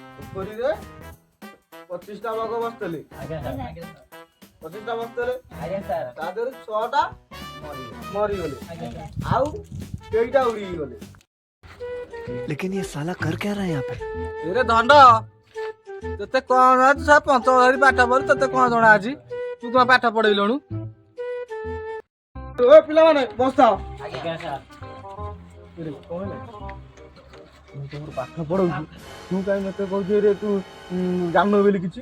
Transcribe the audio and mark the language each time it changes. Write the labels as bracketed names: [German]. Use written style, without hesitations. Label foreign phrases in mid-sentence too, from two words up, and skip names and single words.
[Odia] ପୋଖରୀରେ 25ଟା ବାଘ ବସିଥିଲେ। ଆଜ୍ଞା ସାର୍ 25ଟା ବସିଥିଲେ, ଆଜ୍ଞା ସାର୍ ତା ଦେହରୁ 6ଟା ମରିଗଲେ, ଆଉ କେଇଟା ଉଡ଼ିକି ଗଲେ। [Hindi] लेकिन ये साला कर क्या रहा है यहाँ पे? [Odia] ଏରେ ଦଣ୍ଡ ତତେ କଣ ଅଛି ସା ପଞ୍ଚମ ଧରି ପାଠ ପଢି ତତେ କଣ ଜଣା ଅଛି? ତୁ କଣ ପାଠ ପଢେଇଲୁଣୁ? ଓ ପିଲାମାନେ ବସାଅ। ଆଜ୍ଞା ସାର୍ ଏରେ କଣ ହେଲା? ମୁଁ ତମର ପାଠ ପଢଉଛି, ତୁ କାହିଁ ମତେ କହୁଛୁ ରେ ତୁ ଜାଣିନ ବୋଲି କିଛି?